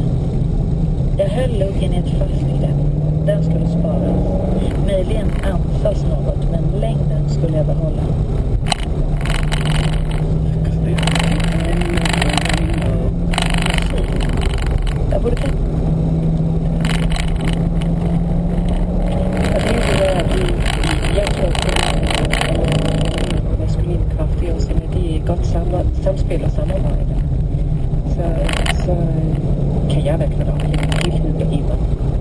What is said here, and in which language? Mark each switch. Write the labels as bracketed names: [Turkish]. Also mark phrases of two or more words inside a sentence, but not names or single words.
[Swedish] Jag höll luggen i ett fast grepp. Den skulle sparas. Möjligen ansas något, men längden skulle jag behålla. Jag borde kan... [Danish] Jeg tror på maskulinkraft og sådan, at de er godt samspil og samarbejde. Så kan jeg være klar over en helhed i mig.